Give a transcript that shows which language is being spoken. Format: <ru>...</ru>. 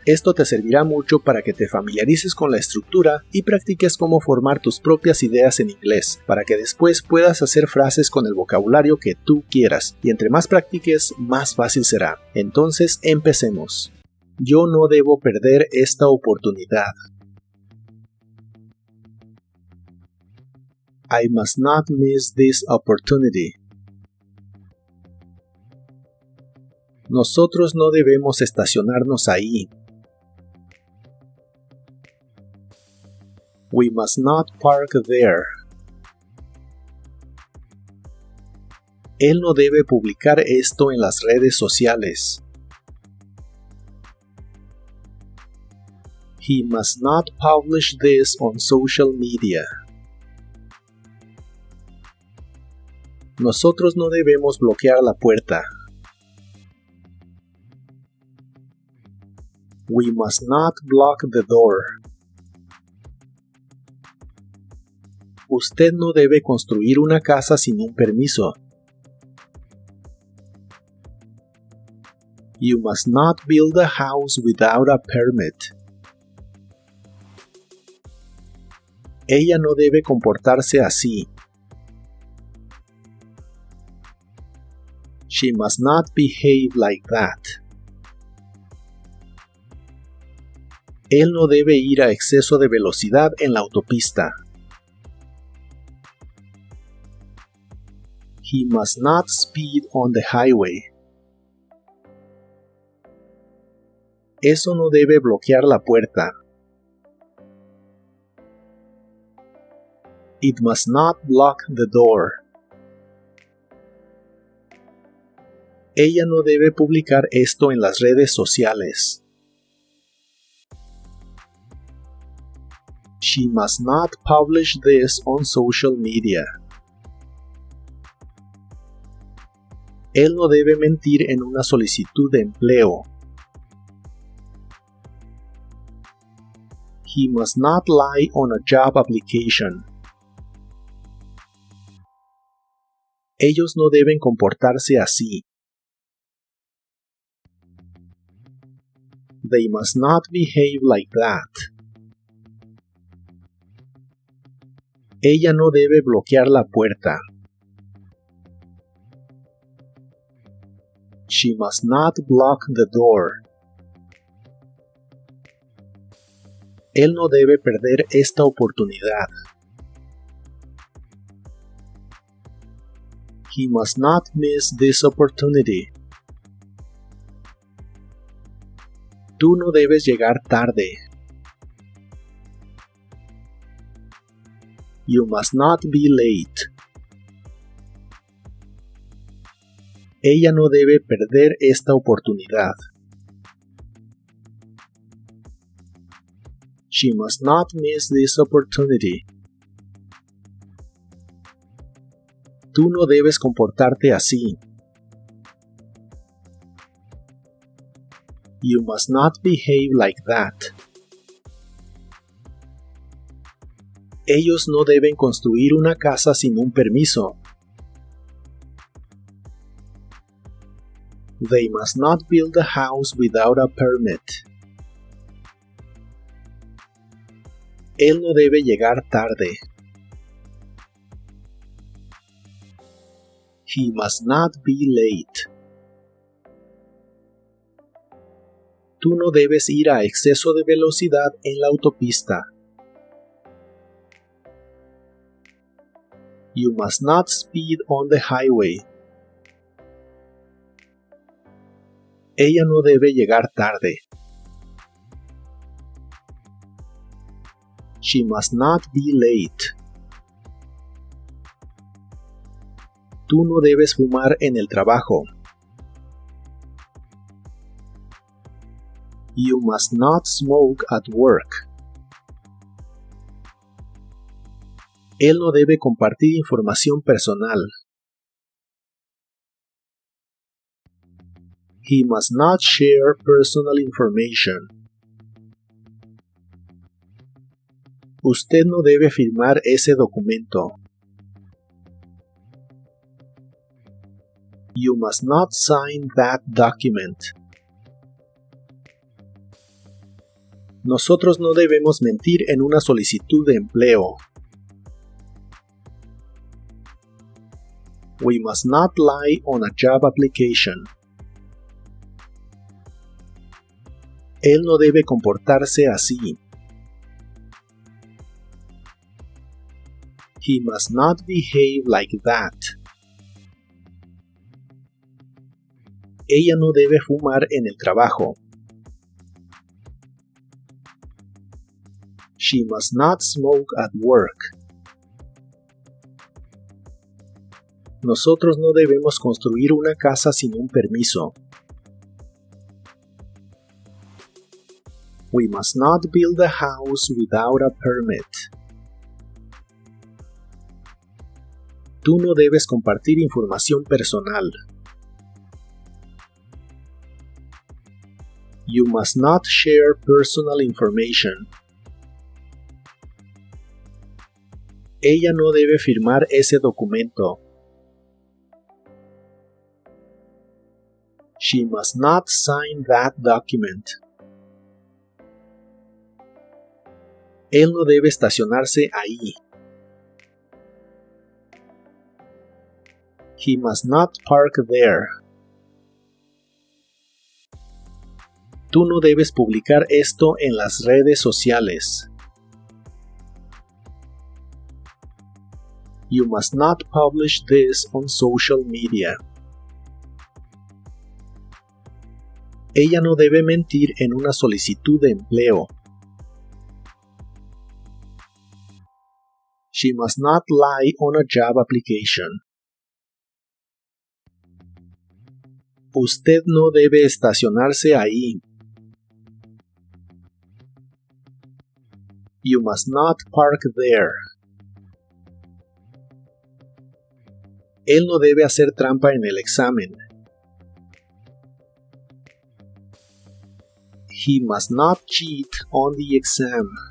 <es>Esto te servirá mucho para que te familiarices con la estructura y practiques cómo formar tus propias ideas en inglés, para que después puedas hacer frases con el vocabulario que tú quieras, y entre más practiques, más fácil será. Entonces, empecemos. Yo no debo perder esta oportunidad.</es> <en>I must not miss this opportunity.</en> <es>Nosotros no debemos estacionarnos ahí.</es> <en>We must not park there.</en> <es>Él no debe publicar esto en las redes sociales.</es> <en>He must not publish this on social media.</en> <es>Nosotros no debemos bloquear la puerta.</es> <en>We must not block the door.</en> <es>Usted no debe construir una casa sin un permiso.</es> <en>You must not build a house without a permit.</en> <es>Ella no debe comportarse así.</es> <en>She must not behave like that.</en> <es>Él no debe ir a exceso de velocidad en la autopista.</es> <en>He must not speed on the highway.</en> <es>Eso no debe bloquear la puerta.</es> <en>It must not block the door.</en> <es>Ella no debe publicar esto en las redes sociales.</es> <en>She must not publish this on social media.</en> <es>Él no debe mentir en una solicitud de empleo.</es> <en>He must not lie on a job application.</en> <es>Ellos no deben comportarse así.</es> <en>They must not behave like that.</en> <es>Ella no debe bloquear la puerta.</es> <en>She must not block the door.</en> <es>Él no debe perder esta oportunidad.</es> <en>He must not miss this opportunity.</en> <es>Tú no debes llegar tarde.</es> <en>You must not be late.</en> <es>Ella no debe perder esta oportunidad.</es> <en>She must not miss this opportunity.</en> <es>Tú no debes comportarte así.</es> <en>You must not behave like that.</en> <es>Ellos no deben construir una casa sin un permiso.</es> <en>They must not build a house without a permit.</en> <es>Él no debe llegar tarde.</es> <en>He must not be late.</en> <es>Tú no debes ir a exceso de velocidad en la autopista.</es> <en>You must not speed on the highway.</en> <es>Ella no debe llegar tarde.</es> <en>She must not be late.</en> <es>Tú no debes fumar en el trabajo.</es> <en>You must not smoke at work.</en> <es>Él no debe compartir información personal.</es> <en>He must not share personal information.</en> <es>Usted no debe firmar ese documento.</es> <en>You must not sign that document.</en> <es>Nosotros no debemos mentir en una solicitud de empleo.</es> <en>We must not lie on a job application.</en> <es>Él no debe comportarse así.</es> <en>He must not behave like that.</en> <es>Ella no debe fumar en el trabajo.</es> <en>She must not smoke at work.</en> <es>Nosotros no debemos construir una casa sin un permiso.</es> <en>We must not build a house without a permit.</en> <es>Tú no debes compartir información personal.</es> <en>You must not share personal information.</en> <es>Ella no debe firmar ese documento.</es> <en>She must not sign that document.</en> <es>Él no debe estacionarse ahí.</es> <en>He must not park there.</en> <es>Tú no debes publicar esto en las redes sociales.</es> <en>You must not publish this on social media.</en> <es>Ella no debe mentir en una solicitud de empleo.</es> <en>She must not lie on a job application.</en> <es>Usted no debe estacionarse ahí.</es> <en>You must not park there.</en> <es>Él no debe hacer trampa en el examen.</es> <en>He must not cheat on the exam.</en>